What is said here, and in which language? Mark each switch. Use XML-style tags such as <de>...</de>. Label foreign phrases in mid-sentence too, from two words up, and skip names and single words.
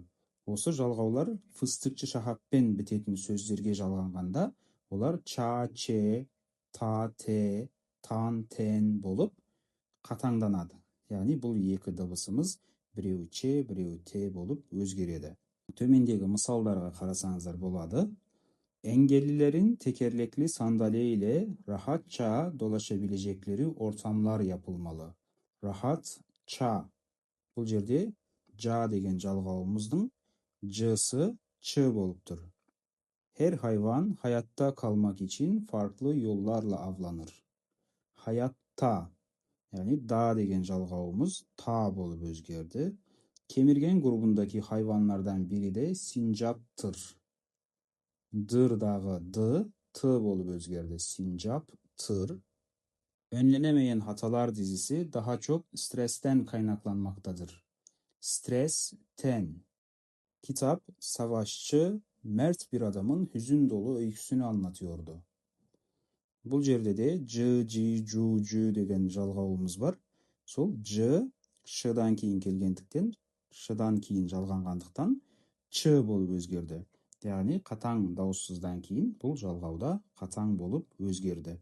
<kk>Осы жалғаулар</kk> <tr>fıstıkçı şahappen</tr> <kk>бітетін сөздерге жалғанғанда, олар ча, че, та, те, тан, тен болып қатаңданады. Яғни бұл екі дыбысымыз біреуі че, біреуі те болып өзгереді. Төмендегі мысалдарға қарасаңыздар болады.</kk> <tr>Engellilerin tekerlekli sandalye ile rahatça dolaşabilecekleri ortamlar yapılmalı. Rahatça.</tr> <kk>Бұл жерде ja деген жалғауымыздың c'sı ç болып тұр.</kk> <tr>Her hayvan hayatta kalmak için farklı yollarla avlanır. Hayatta. Yani da</tr> <kk>деген жалғауымыз ta болып өзгерді.</kk> <tr>Kemirgen grubundaki hayvanlardan biri de sincaptır.</tr> <kk>Dırдағы dı, tı болып өзгерді.</kk> <tr>Sincap, tır. Önlenemeyen hatalar dizisi daha çok stresten kaynaklanmaktadır. Stresten. Kitap, savaşçı, mert bir adamın hüzün dolu öyküsünü anlatıyordu.</tr> <kk>Бұл жерде де ж, жи, жу, жу деген жалғауымыз бар. Сол ж, шыдан кейін келгендіктен, шыдан кейін жалғанғандықтан, ч болып өзгерді. Яғни қатаң дауыссыздан кейін бұл жалғауда қатаң болып өзгерді.</kk>